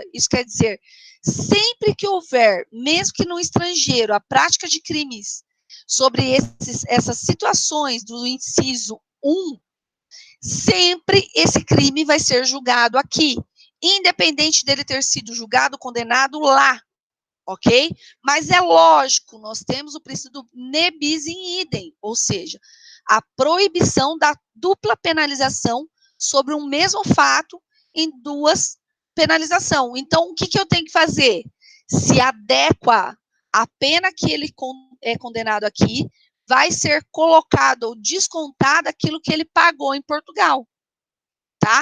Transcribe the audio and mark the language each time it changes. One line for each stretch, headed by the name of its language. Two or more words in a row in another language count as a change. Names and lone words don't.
Portuguese: Isso quer dizer, sempre que houver, mesmo que no estrangeiro, a prática de crimes sobre essas situações do inciso 1, sempre esse crime vai ser julgado aqui, independente dele ter sido julgado, condenado lá, ok? Mas é lógico, nós temos o princípio do
Latin: ne bis in idem,
Portuguese: ou seja, a proibição da dupla penalização sobre um mesmo fato em duas penalizações. Então, o que eu tenho que fazer? Se adequa a pena que ele é condenado aqui, vai ser colocado ou descontado aquilo que ele pagou em Portugal, tá?